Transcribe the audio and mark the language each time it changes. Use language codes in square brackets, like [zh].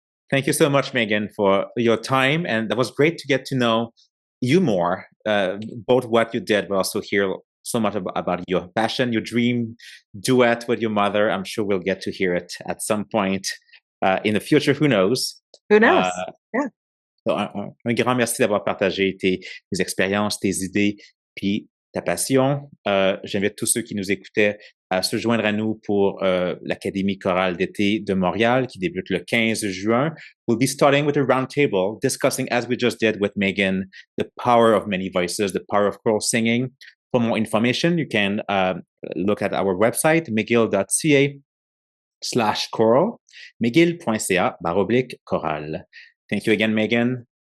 [en] Thank you so much, Megan, for your time. And that was great to get to know you more, both what you did, but also hear so much about your passion, your dream duet with your mother. I'm sure we'll get to hear it at some point in the future. Who knows? Who Uh, knows? Yeah. [fr] so un grand merci d'avoir partagé tes expériences, tes idées, puis ta passion. J'invite tous ceux qui nous écoutaient à se joindre à nous pour l'Académie chorale d'été de Montréal qui débute le 15 juin. [en] We'll be starting with a roundtable discussing, as we just did with Megan, the power of many voices, the power of choral singing. For more information, you can look at our website, mcgill.ca/choral, mcgill.ca/choral. Thank you again, Megan.